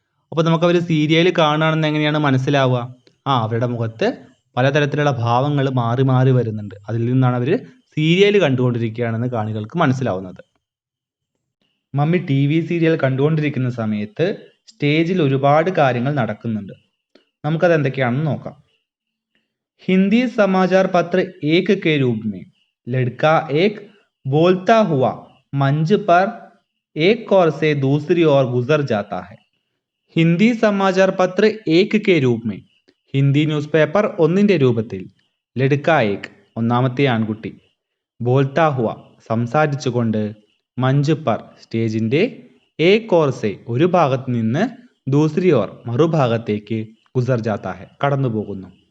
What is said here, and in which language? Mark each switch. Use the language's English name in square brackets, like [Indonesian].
[Malayalam] അപ്പോൾ നമുക്ക് അവർ സീരിയൽ കാണുകയാണെന്ന് എങ്ങനെയാണ് മനസ്സിലാവുക? അവരുടെ മുഖത്ത് പലതരത്തിലുള്ള ഭാവങ്ങൾ മാറി മാറി വരുന്നുണ്ട്. അതിൽ നിന്നാണ് അവർ സീരിയൽ കണ്ടുകൊണ്ടിരിക്കുകയാണെന്ന് കാണികൾക്ക് മനസ്സിലാവുന്നത്. മമ്മി ടി വി സീരിയൽ കണ്ടുകൊണ്ടിരിക്കുന്ന സമയത്ത് സ്റ്റേജിൽ ഒരുപാട് കാര്യങ്ങൾ നടക്കുന്നുണ്ട്. നമുക്കത് എന്തൊക്കെയാണെന്ന് നോക്കാം. [Hindi] हिंदी समाचार पत्र एक के रूप में लड़का एक बोलता हुआ मंच पर एक ओर से दूसरी ओर गुजर जाता है. हिंदी समाचार पत्र एक के रूप में, [Malayalam] ഹിന്ദി ന്യൂസ് പേപ്പർ ഒന്നിൻ്റെ രൂപത്തിൽ, [Hindi] ലഡ്ക ഏക്, [Malayalam] ഒന്നാമത്തെ ആൺകുട്ടി, [Hindi] ബോൽത്താ ഹുവ, [Malayalam] സംസാരിച്ചുകൊണ്ട്, [Hindi] മഞ്ച് പർ, [Malayalam] സ്റ്റേജിൻ്റെ, [Hindi] ഏക് ഓർ സെ, [Malayalam] ഒരു ഭാഗത്ത് നിന്ന്, [Hindi] ദൂസരി ഓർ, [Malayalam] മറുഭാഗത്തേക്ക്, [Hindi] ഗുസർ ജാത്താ ഹെ, [Malayalam] കടന്നു പോകുന്നു.